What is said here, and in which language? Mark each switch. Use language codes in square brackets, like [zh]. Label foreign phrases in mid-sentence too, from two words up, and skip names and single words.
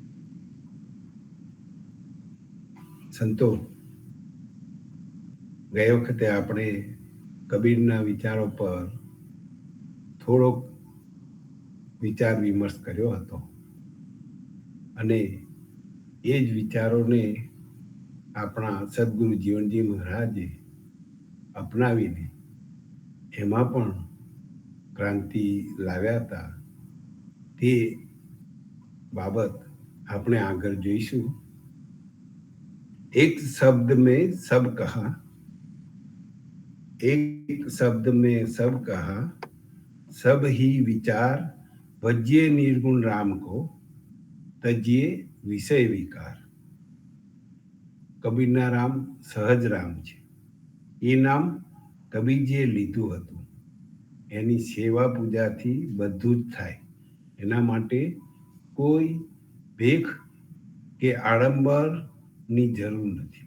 [gu] સંતો, ગયા વખતે આપણે કબીરના વિચારો પર થોડોક વિચાર વિમર્શ કર્યો હતો અને એ જ વિચારોને આપણા સદગુરુ જીવનજી મહારાજે અપનાવીને એમાં પણ ક્રાંતિ લાવ્યા હતા. તે બાબત આપણે આગળ જોઈશું. [hi] एक शब्द में सब कहा, एक शब्द में सब कहा, सब ही विचार भज्ये निर्गुण राम को, तज्ये विषय विकार. [gu] કબીરના રામ સહજ રામ છે. એ નામ કબીરજીએ લીધું હતું. એની સેવા પૂજાથી બધું જ થાય. એના માટે કોઈ ભેખ કે આડંબરની જરૂર નથી.